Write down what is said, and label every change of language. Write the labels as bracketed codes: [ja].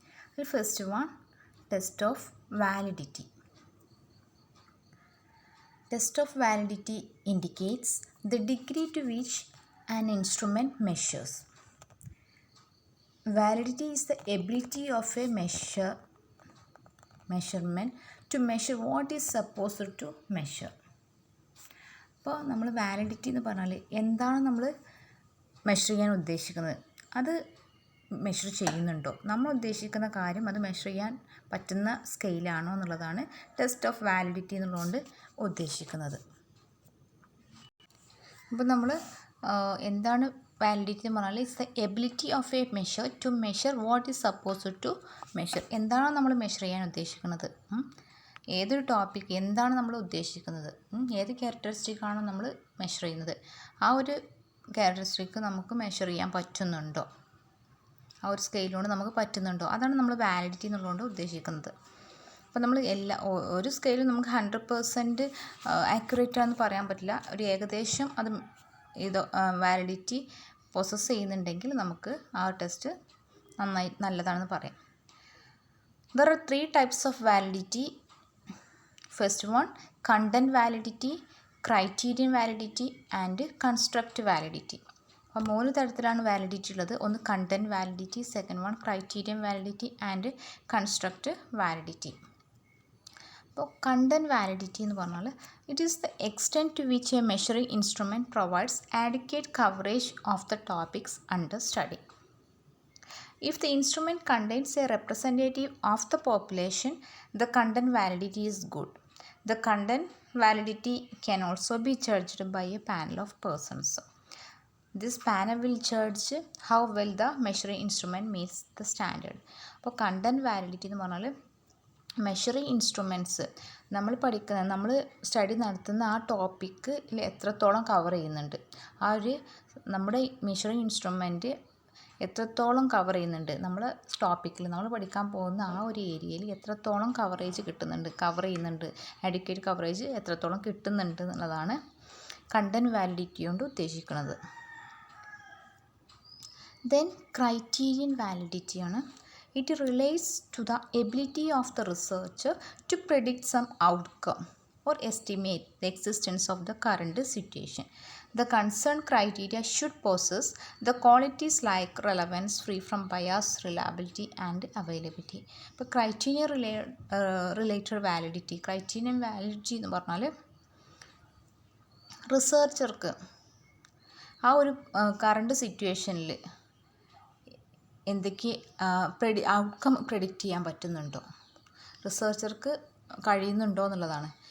[ml] അതിൽ [en] First one test of validity. Test of validity indicates the degree to which an instrument measures. Validity is the ability of a measurement to measure what is supposed to measure. [ml] അപ്പോൾ നമ്മൾ validity എന്ന് പറഞ്ഞാൽ എന്താണ് നമ്മൾ measure ചെയ്യാൻ ഉദ്ദേശിക്കുന്നത്, അത് measure ചെയ്യുന്നുണ്ടോ, നമ്മൾ ഉദ്ദേശിക്കുന്ന കാര്യം അത് മെഷർ ചെയ്യാൻ പറ്റുന്ന സ്കെയിലാണോ എന്നുള്ളതാണ് ടെസ്റ്റ് ഓഫ് വാലിഡിറ്റി എന്നുള്ളതുകൊണ്ട് ഉദ്ദേശിക്കുന്നത്. അപ്പോൾ നമ്മൾ എന്താണ് വാലിഡിറ്റി എന്ന് പറഞ്ഞാൽ [en] It's the ability of a measure to measure what is supposed to measure. [ml] എന്താണോ നമ്മൾ മെഷർ ചെയ്യാൻ ഉദ്ദേശിക്കുന്നത്, ഏതൊരു ടോപ്പിക് എന്താണ് നമ്മൾ ഉദ്ദേശിക്കുന്നത്, ഏത് ക്യാരക്ടറിസ്റ്റിക്കാണോ നമ്മൾ മെഷർ ചെയ്യുന്നത്, ആ ഒരു ക്യാരക്ടറിസ്റ്റിക്ക് നമുക്ക് മെഷർ ചെയ്യാൻ പറ്റുന്നുണ്ടോ, ആ ഒരു സ്കെയിലുകൊണ്ട് നമുക്ക് പറ്റുന്നുണ്ടോ, അതാണ് നമ്മൾ വാലിഡിറ്റി എന്നുള്ളതുകൊണ്ട് ഉദ്ദേശിക്കുന്നത്. അപ്പോൾ നമ്മൾ ഒരു സ്കെയിലും നമുക്ക് 100% ആക്യുറേറ്റ് ആണെന്ന് പറയാൻ പറ്റില്ല. ഒരു ഏകദേശം അത് വാലിഡിറ്റി പ്രോസസ്സ് ചെയ്യുന്നുണ്ടെങ്കിൽ നമുക്ക് ആ ടെസ്റ്റ് നല്ലതാണെന്ന് പറയാം. [en] There are 3 types of validity. First one, content validity, criterion validity and construct validity. [ml] അപ്പോൾ 3 തരത്തിലാണ് വാലിഡിറ്റി ഉള്ളത്. ഒന്ന് [en] Content validity, second one criterion validity and construct validity. [ml] അപ്പോൾ കണ്ടൻറ് വാലിഡിറ്റി എന്ന് പറഞ്ഞാൽ [en] It is the extent to which a measuring instrument provides adequate coverage of the topics under study. If the instrument contains a representative of the population, the content validity is good. The content validity can also be judged by a panel of persons. This panel will judge how well the measuring instrument meets the standard. [ml] അപ്പോൾ content validity എന്ന് പറഞ്ഞാൽ measuring instruments നമ്മൾ study നടത്തുന്ന ആ ടോപ്പിക്കിൽ എത്രത്തോളം cover ചെയ്യുന്നുണ്ട്, ആ ഒരു നമ്മുടെ മെഷറിംഗ് ഇൻസ്ട്രുമെൻറ്റ് എത്രത്തോളം കവർ ചെയ്യുന്നുണ്ട്, നമ്മൾ ടോപ്പിക്കിൽ നമ്മൾ പഠിക്കാൻ പോകുന്ന ആ ഒരു ഏരിയയിൽ എത്രത്തോളം കവർ ചെയ്യുന്നുണ്ട്, അഡിക്വേറ്റ് കവറേജ് എത്രത്തോളം കിട്ടുന്നുണ്ട് എന്നുള്ളതാണ് കണ്ടൻറ് വാലിഡിറ്റി കൊണ്ട് ഉദ്ദേശിക്കുന്നത്. [en] then criterion validity [ml] ആണ്. [en] It relates to the ability of the researcher to predict some outcome or estimate the existence of the current situation. The concerned criteria should possess the qualities like relevance, free from bias, reliability and availability. [ml] ഇപ്പോൾ criterion related validity, criterion validity എന്ന് പറഞ്ഞാൽ റിസർച്ചർക്ക് ആ ഒരു current സിറ്റുവേഷനിൽ എന്തൊക്കെ outcome predict ചെയ്യാൻ പറ്റുന്നുണ്ടോ, റിസർച്ചർക്ക് കഴിയുന്നുണ്ടോ എന്നുള്ളതാണ്.